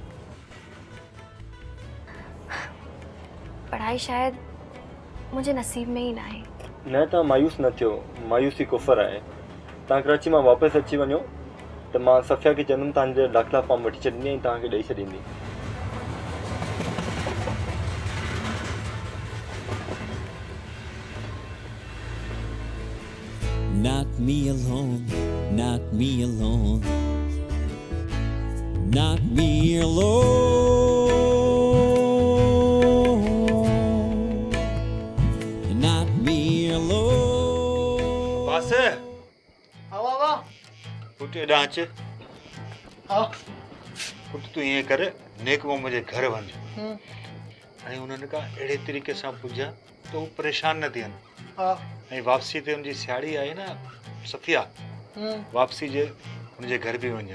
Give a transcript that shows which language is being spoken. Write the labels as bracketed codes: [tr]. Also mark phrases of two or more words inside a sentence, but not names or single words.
[sd] पढ़ाई शायदि मुंहिंजे नसीब में ई न आहे। न तव्हां मायूस न थियो, मायूसी कुफर आहे। तव्हां कराची मां वापसि अची वञो त मां सफ़िया खे चवंदुमि तव्हांजे दाख़िला फॉर्म वठी छॾींदी ऐं तव्हांखे ॾेई छॾींदी। [en] Not me alone, not me alone, not me alone, not me alone. [sd] बस हवा वा पुट एॾां अच। हाँ पुट तूं ईअं कर, नेक में मुंहिंजे घर वञ ऐं उन्हनि खां अहिड़े तरीक़े सां पुॼा त हू परेशान न थियनि। हाँ ऐं वापसी ते हुनजी साड़ी आहे न सफ़िया, वापसी जे हुनजे घर बि वञा।